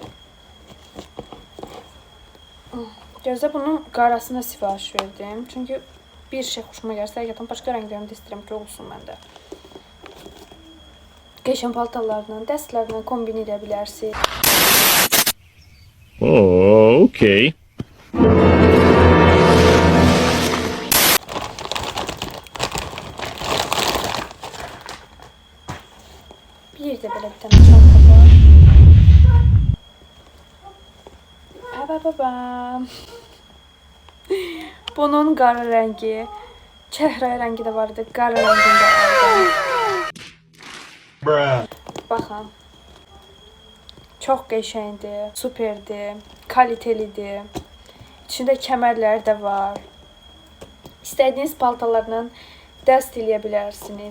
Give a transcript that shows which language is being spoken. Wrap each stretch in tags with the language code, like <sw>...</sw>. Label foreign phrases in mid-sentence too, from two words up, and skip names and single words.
<az>Gözdə bunun qarasına sifariş verdim. Çünki bir şey xoşuma gəlsə, həqiqətən başqa rənglərini də istəyirəm ki, olsun məndə. Qəşəng paltarlarla, dəstlərlə kombin edə bilərsiniz. Oh, okay.</az> <tr>Bir de böyle bir tane çanta var.</tr> <az>Babam. Bunun qara rəngi, çəhrayı rəngi də vardı. Qara rəngində aldım. Baxın. Çox qəşəngdir, superdir, kalitelidir. İçində kəmərlər də var. İstədiyiniz paltarlarla dəst eləyə bilərsiniz.</az>